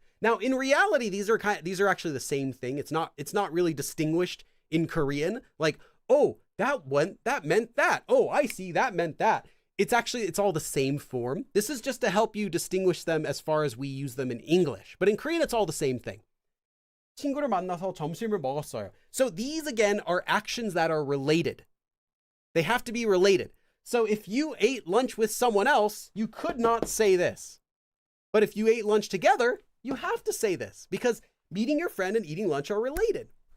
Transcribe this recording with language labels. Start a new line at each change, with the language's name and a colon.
English: Now, in reality, these are actually the same thing. It's not really distinguished in Korean. Like, oh, that meant that. Oh, I see, that meant that. It's all the same form. This is just to help you distinguish them as far as we use them in English. But in Korean, it's all the same thing.
Korean: 친구를 만나서 점심을 먹었어요.
English: So these again are actions that are related. They have to be related. So if you ate lunch with someone else, you could not say this. But if you ate lunch together, you have to say this because meeting your friend and eating lunch are related.